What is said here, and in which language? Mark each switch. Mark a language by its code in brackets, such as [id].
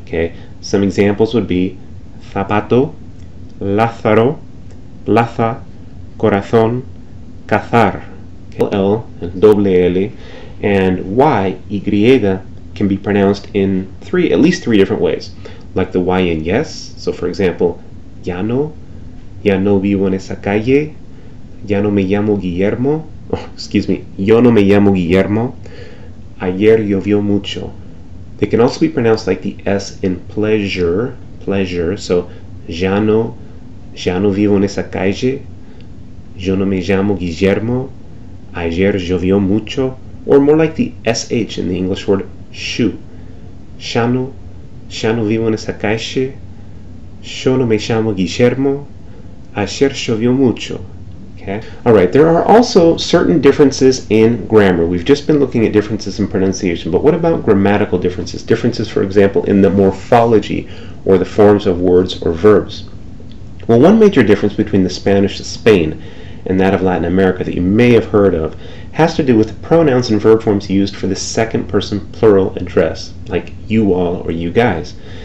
[en] Okay, some examples would be zapato, lázaro, plaza, corazón, cazar. Okay. L and doble L and Y, Y, can be pronounced in at least three different ways, like the Y in yes. So for example, [es] ya no vivo en esa calle, ya no me llamo Guillermo, yo no me llamo Guillermo, ayer llovió mucho. [en] They can also be pronounced like the S in pleasure, [es] so ya no vivo en esa calle, yo no me llamo Guillermo, ayer llovió mucho, [en] or more like the SH in the English word shoe. [es] Ya no vivo en esa calle, yo no me llamo Guillermo, ayer llovió mucho. [en] Okay. Alright, there are also certain differences in grammar. We've just been looking at differences in pronunciation, but what about grammatical differences? Differences, for example, in the morphology or the forms of words or verbs. Well, one major difference between the Spanish of Spain and that of Latin America that you may have heard of has to do with the pronouns and verb forms used for the second person plural address, like you all or you guys.